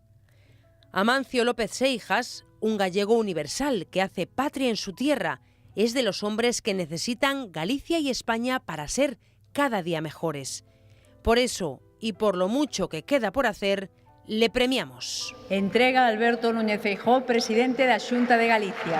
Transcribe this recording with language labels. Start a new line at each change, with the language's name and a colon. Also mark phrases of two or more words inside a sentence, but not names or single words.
Spanish: Amancio López Seijas, un gallego universal que hace patria en su tierra, es de los hombres que necesitan Galicia y España para ser cada día mejores. Por eso, y por lo mucho que queda por hacer, le premiamos.
Galician: Entrega a Alberto Núñez Feijóo, presidente da Xunta de Galicia.